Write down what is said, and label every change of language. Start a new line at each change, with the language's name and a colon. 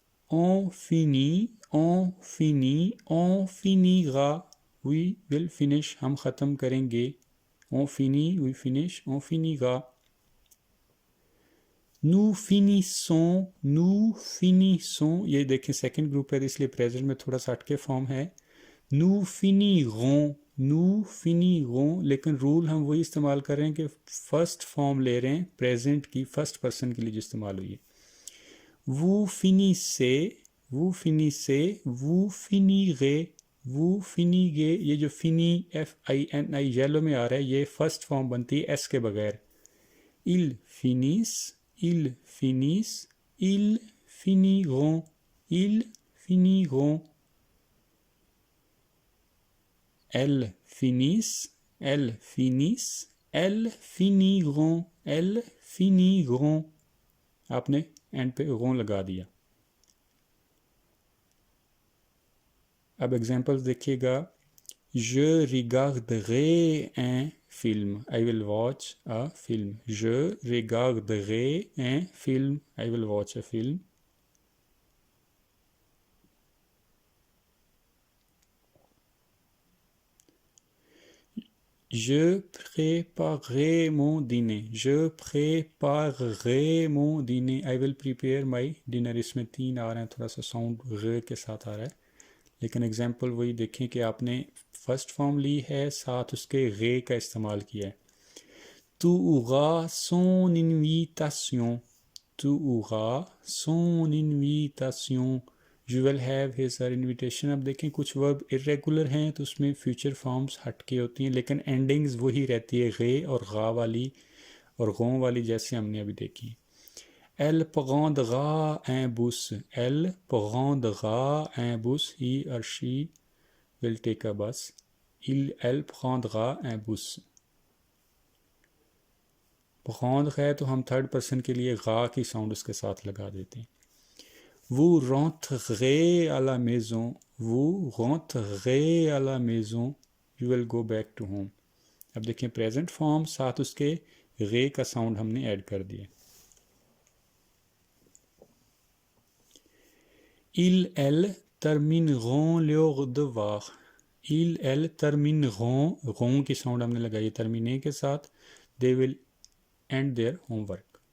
French: On finit, on finit, on finira,
English: we will finish,
Hindi: हम ख़त्म करेंगे।
French: On finit,
English: we finish,
French: on finira। Nous finissons, nous finissons,
Hindi: ये देखें second group है इसलिए प्रेजेंट में थोड़ा सा हटके फॉर्म है।
French: Nous finirons, nous finirons,
Hindi: लेकिन रूल हम वही इस्तेमाल कर रहे हैं कि फर्स्ट फॉर्म ले रहे हैं प्रेजेंट की, फर्स्ट पर्सन के लिए जो इस्तेमाल हुई है।
French: Vous finissez, vous finissez, vous finirez, vous finirez।
Hindi: ये जो फिनी FINI येलो में आ रहा है ये फर्स्ट फॉर्म बनती है एस के बगैर।
French: Ils finissent, ils finissent, ils finiront, ils finiront। Elles finissent, elles finissent, elles finiront, elles finiront।
Hindi: आपने एंड पे गों लगा दिया। अब एग्जांपल्स देखिएगा।
French: Je regarderai un film,
English: I will watch a film।
French: Je regarderai un film,
English: I will watch a film।
French: Je préparerai mon dîner, je préparerai mon dîner,
English: I will prepare my dinner।
Hindi: इसमें 3 आ रहे हैं, थोड़ा सा sound ग के साथ आ रहा है, लेकिन एग्जांपल वही देखें कि आपने फर्स्ट फॉर्म ली है साथ उसके गे का इस्तेमाल किया है।
French: Tu auras son invitation, tu auras son invitation,
English: you will have his her invitation।
Hindi: अब देखें कुछ वर्ब इरेगुलर हैं तो उसमें फ्यूचर फॉर्म्स हटके होती हैं, लेकिन एंडिंग्स वही रहती है गे और गा वाली और गों वाली, जैसे हमने अभी देखी।
French: Elle prendra un bus, elle prendra un bus,
English: he or she will take a bus।
French: elle prendra un bus।
Hindi: prendre है तो हम थर्ड पर्सन के लिए गा की साउंड उसके साथ लगा देते हैं।
French: Vous rentrerez à la maison, Vous rentrez à la maison,
English: you will go back to home।
Hindi: अब देखिए प्रेजेंट फॉर्म साथ उसके रे का साउंड हमने ऐड कर दिया।
French: Ils termineront leurs devoirs। Ils termineront
Hindi: की साउंड हमने लगाई terminer के साथ।
English: They will end their homework।